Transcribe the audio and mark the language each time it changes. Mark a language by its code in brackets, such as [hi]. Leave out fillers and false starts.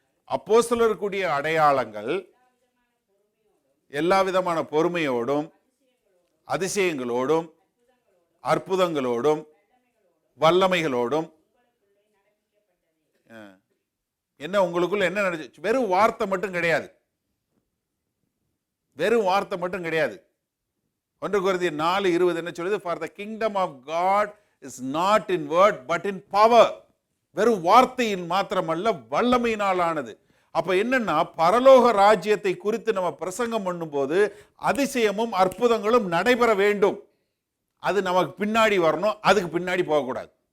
[ta] அப்போஸ்தலருக்குரிய அடையாளங்கள் எல்லா விதமான பொறுமையோடும் அதிசயங்களோடும் அற்புதங்களோடும் வல்லமைகளோடும். என்ன உங்களுக்குள்ள என்ன நடந்துச்சு? வெறும் வார்த்தை மட்டும் கிடையாது, வெறும் வார்த்தை மட்டும் கிடையாது. 1 கொரிந்தியர் 4:20 என்ன சொல்லுது? [en] For the kingdom of God is not in word but in power. [ta] வெறும் வார்த்தையின் மாத்திரமல்ல, வல்லமையினாலானது. அப்ப என்னன்னா, பரலோக ராஜ்யத்தை குறித்து நம்ம பிரசங்கம் பண்ணும்போது அதிசயமும் அற்புதங்களும் நடைபெற வேண்டும். அது நமக்கு பின்னாடி வரணும், அதுக்கு பின்னாடி போகக்கூடாது.